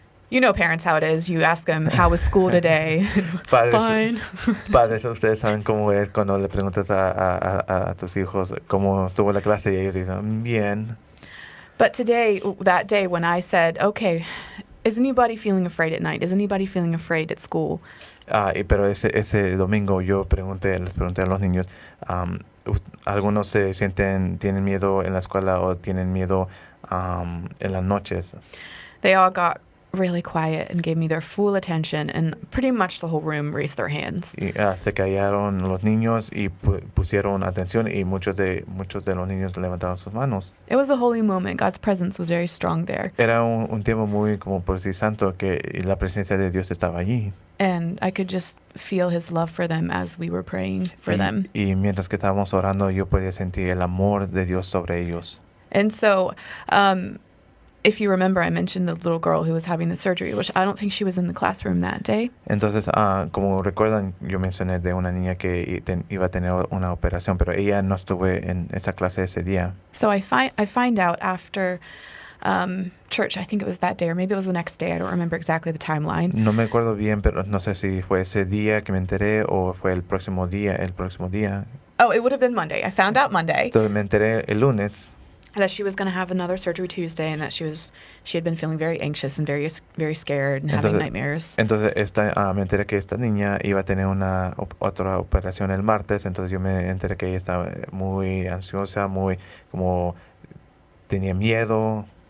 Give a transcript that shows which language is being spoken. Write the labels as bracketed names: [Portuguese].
[English] You know parents how it is. You ask them, how was school today? Fine. [Spanish] Padres, ustedes saben cómo es cuando le preguntas a tus hijos cómo estuvo la clase y ellos dicen, bien. [English] But that day when I said, okay, is anybody feeling afraid at night? Is anybody feeling afraid at school? [Spanish] Pero ese domingo les pregunté a los niños, algunos tienen miedo en la escuela o tienen miedo en las noches. [English] They all got really quiet and gave me their full attention, and pretty much the whole room raised their hands. [Spanish] Y se callaron los niños y pusieron atención y muchos de los niños levantaron sus manos. [English] It was a holy moment. God's presence was very strong there. [Spanish] Era un tiempo muy como por decir santo que la presencia de Dios estaba allí. [English] And I could just feel his love for them as we were praying for them. [Spanish] Y mientras que estábamos orando, yo podía sentir el amor de Dios sobre ellos. [English] And so, if you remember, I mentioned the little girl who was having the surgery, which I don't think she was in the classroom that day. [Spanish] Entonces, como recuerdan, yo mencioné de una niña que iba a tener una operación, pero ella no estuvo en esa clase ese día. [English] So I find out after church, I think it was that day, or maybe it was the next day. I don't remember exactly the timeline. [Spanish] No me acuerdo bien, pero no sé si fue ese día que me enteré o fue el próximo día. [English] Oh, it would have been Monday. I found out Monday [Spanish] Entonces me enteré el lunes [English] that she was going to have another surgery Tuesday, and that she had been feeling very anxious and very scared and having nightmares. [Spanish] Entonces me enteré que esta niña iba a tener otra operación el martes. Entonces yo me enteré que ella estaba muy ansiosa, muy como tenía miedo.